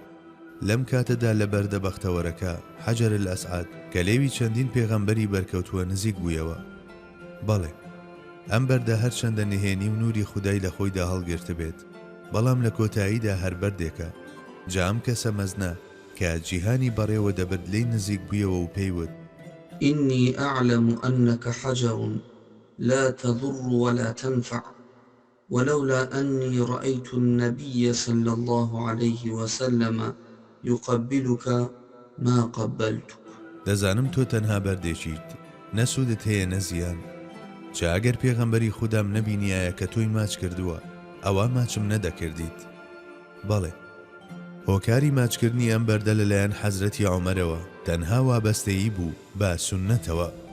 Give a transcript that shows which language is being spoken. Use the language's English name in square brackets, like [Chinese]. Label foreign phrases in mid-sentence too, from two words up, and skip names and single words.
[Central Kurdish] لەم کاتەدا لە بەردە بەختەوەرەکە حەجەر الئەسعەد کە لێوی چەندین پێغەمبەری بەرکەوتووە نزیک بوویەوە. بەڵێ ئەم بەردە هەرچەندە نهێنی و نوری خودای لە خۆیدا هەڵگرتە بێت، بەڵام لە کۆتاییدا هەر بەردێکە. جا ئەم کەسە مەزنە کە جیهانی بەڕێوە دەبرد لێی نزیک بوویەوە و پێیوت: [Arabic] إني أعلم أنك حجر لا تضر ولا تنفع ولولا أني رأيت النبي صلى الله عليه وسلم يقبلك ما قبلتك. [Central Kurdish] دەزانم تۆ تەنها بەردێکیت، نەسوودت هەیە نەزیان. جا ئەگەر پێغەمبەری خودام نەبینیایە کە تۆی ماچ کردووە، ئەوە ماچم نەدەکردیت. بەڵێ هۆکاری ماچکردنی ئەم بەردە لەلایەن حەزرەتی عومەرەوە تەنها وابەستەیی بوو بە سونەتەوە.